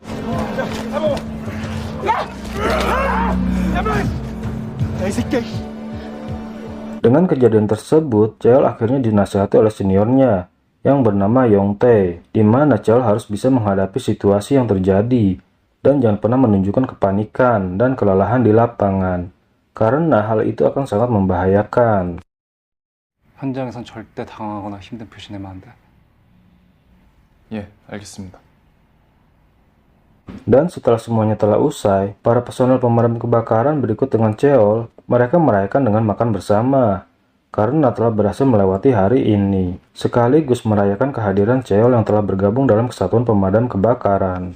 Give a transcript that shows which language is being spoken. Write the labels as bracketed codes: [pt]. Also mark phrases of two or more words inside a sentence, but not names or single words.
[id] Dengan kejadian tersebut, Cheol akhirnya dinasihati oleh seniornya yang bernama Yongtae, di mana Cheol harus bisa menghadapi situasi yang terjadi dan jangan pernah menunjukkan kepanikan dan kelelahan di lapangan, karena hal itu akan sangat membahayakan. [ko] 현장에선 절대 당황하거나 힘든 표시 내면 안 돼. 예, 알겠습니다. [id] Dan setelah semuanya telah usai, para personel pemadam kebakaran berikut dengan Cheol, mereka merayakan dengan makan bersama karena telah berhasil melewati hari ini, sekaligus merayakan kehadiran Cheol yang telah bergabung dalam kesatuan pemadam kebakaran.